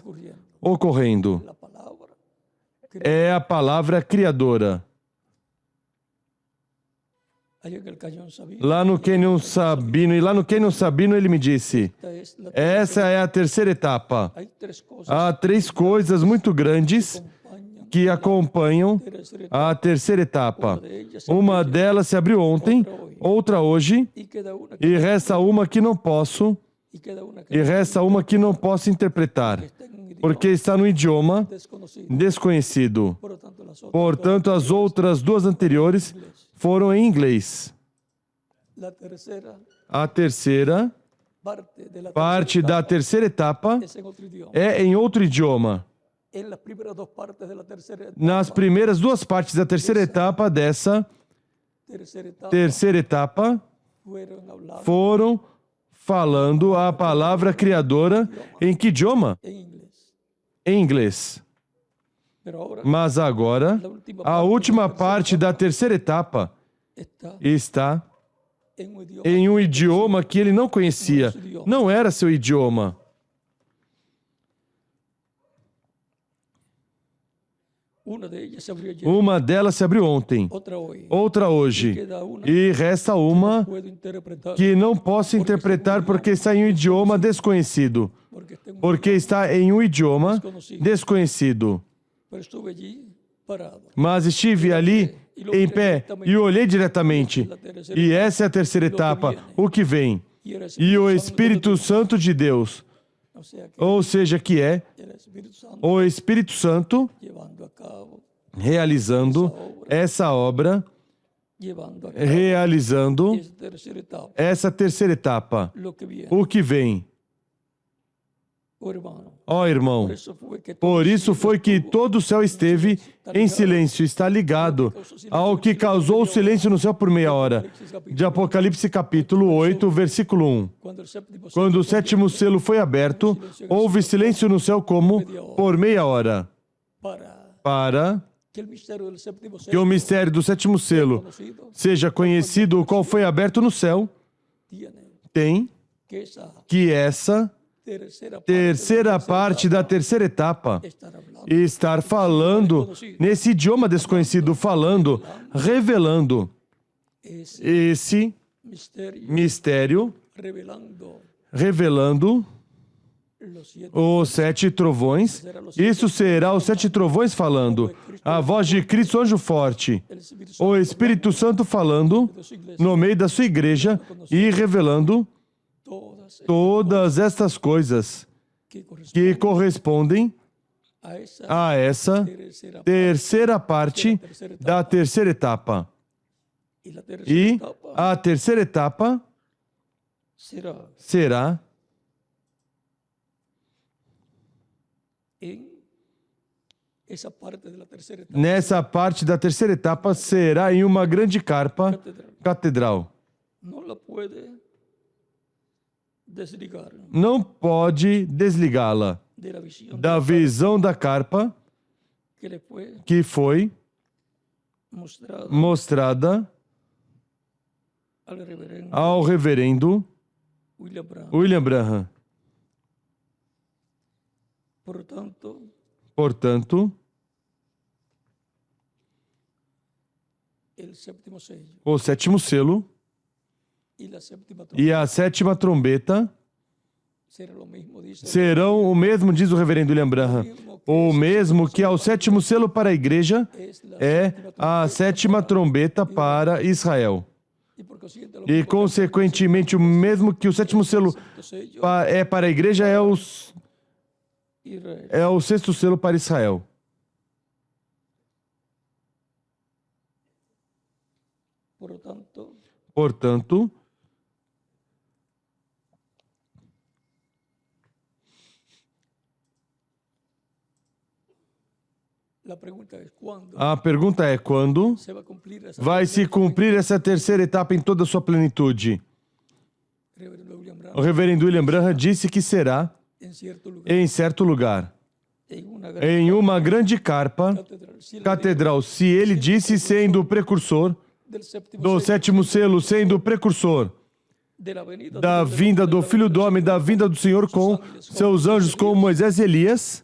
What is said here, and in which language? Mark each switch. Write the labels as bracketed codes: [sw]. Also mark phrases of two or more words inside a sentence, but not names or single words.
[es] ocurriendo. [pt] ocorrendo. [es] La palabra [pt] É a palavra criadora. [es] allá en el cañón Sabino, [pt] Lá no Canyon Sabino, e lá no Canyon Sabino ele me disse, [es] esta es la [pt] essa é a terceira etapa. [es] hay tres cosas [pt] Há 3 coisas muito grandes [es] que acompañan [pt] que acompanham [es] la tercera etapa. [pt] a terceira etapa. [es] Una de ellas se [pt] Uma [es] abrió [pt] delas se abriu ontem, outra hoje, [es] y queda una que, [pt] e resta uma que não posso, [es] y queda una que [pt] e resta uma que não posso interpretar, [es] está en un idioma [pt] porque está no idioma [es] desconocido. [pt] desconhecido. [es] Por lo tanto, las otras [pt] Portanto, as outras 2 anteriores foram em inglês. [es] la tercera [pt] A terceira [es] parte de la [pt] parte da terceira etapa [es] es en otro idioma. [pt] é em outro idioma. [es] En las primeras dos partes de la tercera etapa, [pt] Nas primeiras 2 partes da terceira etapa dessa terceira etapa, [es] fueron hablando [pt] foram falando a palavra criadora em que idioma? [es] en inglés. [pt] Em inglês. [es] Pero ahora [pt] Mas agora, a última parte da terceira etapa [es] está [pt] está [es] en un idioma. [pt] em um idioma que ele não conhecia. Não era seu idioma. [es] Una de ellas se abrió ayer, [pt] Uma delas se abriu ontem, [es] otra hoy. [pt] outra hoje. [es] Queda una [pt] E resta uma [es] puedo interpretar [pt] que não posso interpretar porque está em um idioma desconhecido. [es] porque está en un [pt] Porque está em um idioma desconhecido. [es] pero estuve allí parado. [pt] Mas estive ali em pé e olhei diretamente. E essa é a terceira etapa, o que vem. [es] Y era [pt] E o Espírito Santo de Deus, [es] o sea que [pt] ou seja, que é [es] era el Espíritu Santo [pt] o Espírito Santo [es] llevando a cabo, [pt] realizando essa obra, [es] llevando a cabo [pt] realizando [es] esa tercera etapa. [pt] essa terceira etapa, [es] Lo que viene, [pt] o que vem. [es] oh hermano. [pt] Ó irmão, por isso foi que todo o céu esteve em silêncio, está ligado ao que causou o silêncio no céu por meia hora. De Apocalipse capítulo 8, versículo 1. [es] Cuando el séptimo [pt] Quando o 7º selo foi aberto, houve silêncio no céu como por meia hora, [es] para [pt] para [es] que el misterio del séptimo [pt] que o [es] sello [pt] mistério do sétimo selo [es] conocido [pt] seja conhecido, o qual foi aberto no céu, [es] tiene [pt] tem [es] que esa [pt] que essa [es] tercera [pt] parte da terceira etapa [es] estar hablando [pt] estar falando nesse idioma desconhecido, falando, revelando esse [es] misterio [pt] mistério, revelando [es] los siete [pt] os 7 trovões. Isso será os 7 trovões falando, a voz de Cristo, anjo forte, [es] el Espíritu [pt] o Espírito Santo falando [es] de su iglesia, [pt] no meio da sua igreja e revelando todas estas coisas [es] que corresponden [pt] que correspondem [es] a esa [pt] a essa terceira parte da terceira etapa. [es] y la tercera [pt] E [es] etapa [pt] a terceira etapa será [es] en esa parte de la tercera etapa [pt] nessa parte da terceira etapa, será em uma grande carpa catedral. [es] no la puede desligar [pt] Não pode desligá-la [es] de la visión [pt] da visão da carpa [es] que le fue [pt] que foi [es] mostrada [pt] mostrada [es] al reverendo [pt] ao reverendo [es] William Branham. [pt] William Branham. Portanto, Portanto, [es] el séptimo sello [pt] o sétimo selo [es] y la séptima [pt] e a sétima trombeta [es] será lo mismo, dice, [pt] serão o mesmo, diz o reverendo William Branham, o mesmo que ao sétimo selo para a igreja [es] es la [pt] é [es] séptima [pt] a sétima trombeta para Israel. [es] y por consiguiente lo [pt] E, [es] mismo [pt] consequentemente, o mesmo que o sétimo selo [es] que el sello [pt] é para a igreja [es] Israel. [pt] é o sexto selo para Israel. Portanto, [es] La pregunta es ¿cuándo [pt] a pergunta é quando [es] se va a cumplir esa [pt] vai se cumprir essa terceira etapa em toda a sua plenitude? [es] Reverendo William [pt] O [es] Branham [pt] reverendo William Branham disse que será [es] en cierto lugar [pt] em certo lugar, [es] en una gran [pt] em uma grande carpa [es] catedral. Si él [pt] catedral. Se ele disse sendo o precursor [es] del séptimo [pt] do [es] sello, [pt] sétimo selo, sendo o precursor [es] de la venida [pt] da [es] del [pt] vinda do [es] hombre, [pt] Filho do Homem, da vinda do Senhor com seus anjos, como Moisés e Elias,